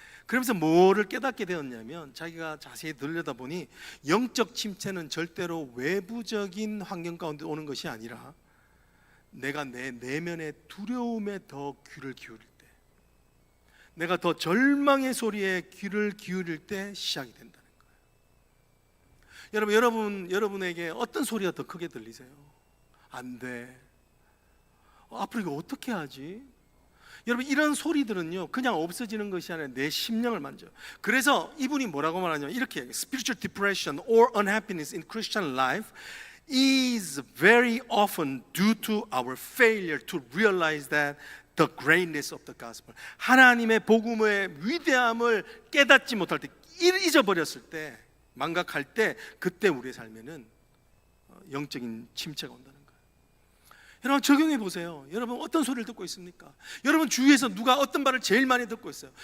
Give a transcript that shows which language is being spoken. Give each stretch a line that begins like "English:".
Korean: 그러면서 뭐를 깨닫게 되었냐면 자기가 자세히 들여다보니 영적 침체는 절대로 외부적인 환경 가운데 오는 것이 아니라 내가 내 내면의 두려움에 더 귀를 기울일 때, 내가 더 절망의 소리에 귀를 기울일 때 시작이 된다는 거예요. 여러분에게 어떤 소리가 더 크게 들리세요? 안 돼. 앞으로 이거 어떻게 하지? 여러분 이런 소리들은요 그냥 없어지는 것이 아니라 내 심령을 만져요. 그래서 이분이 뭐라고 말하냐면 이렇게
English: Spiritual depression or unhappiness in Christian life is very often due to our failure to realize that the greatness of the gospel.
Korean: 하나님의 복음의 위대함을 깨닫지 못할 때, 잊어버렸을 때, 망각할 때, 그때 우리의 삶에는 영적인 침체가 온다는 거예요. 여러분 적용해 보세요. 여러분 어떤 소리를 듣고 있습니까? 여러분 주위에서 누가 어떤 말을 제일 많이 듣고 있어요?